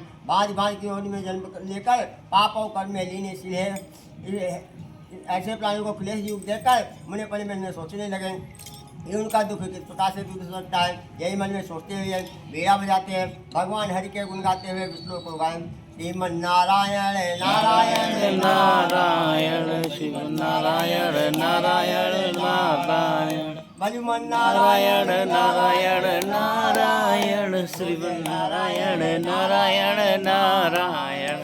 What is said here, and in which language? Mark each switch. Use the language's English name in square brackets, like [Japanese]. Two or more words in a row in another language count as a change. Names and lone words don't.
[Hindi] भांति भांति की योनि में जन्म लेकर पाप और कर्म में लीन इसलिए ऐसे प्राणियों को क्लेश युग देखकर मुनि अपने मन में सोचने लगे ये उनका दुख किस प्रकार से दूर सकता है। यही मन में सोचते हुए बीड़ा बजाते हैं, भगवान हरि के गुण गाते हुए विष्णु को गाएं। श्रीमन नारायण नारायण नारायण शिव नारायण नारायण नारायण भजमन नारायण नारायण नारायण शिव नारायण नारायण नारायण